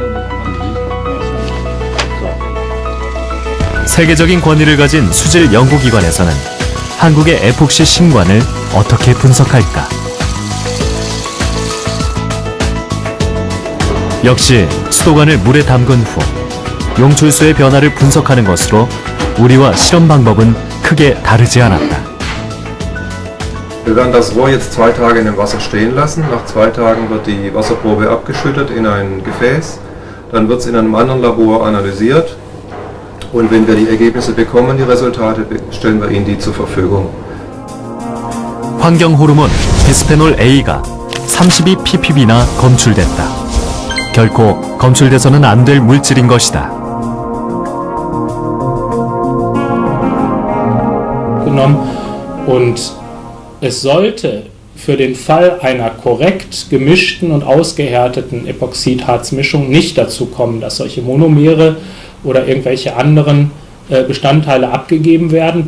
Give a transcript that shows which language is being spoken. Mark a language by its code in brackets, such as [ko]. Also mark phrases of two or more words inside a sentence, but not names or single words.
[ko] 세계적인 권위를 가진 수질 연구기관에서는 한국의 에폭시 신관을 어떻게 분석할까? 역시 수도관을 물에 담근 후 용출수의 변화를 분석하는 것으로 우리와 실험 방법은 크게 다르지 않았다. [de] Wir werden das Rohr jetzt 2 Tage in dem Wasser stehen lassen. Nach 2 Tagen wird die Wasserprobe abgeschüttet in ein Gefäß. Dann wird es in einem anderen Labor analysiert. Und wenn wir die Ergebnisse bekommen, die Resultate, stellen wir Ihnen die zur Verfügung. [ko] 환경 호르몬 비스페놀 A가 32 ppb나 검출됐다. 결코 검출돼서는 안 될 물질인 것이다. [de] Und es sollte für den Fall einer korrekt gemischten und ausgehärteten Epoxidharzmischung nicht dazu kommen, dass solche Monomere oder irgendwelche anderen Bestandteile abgegeben werden.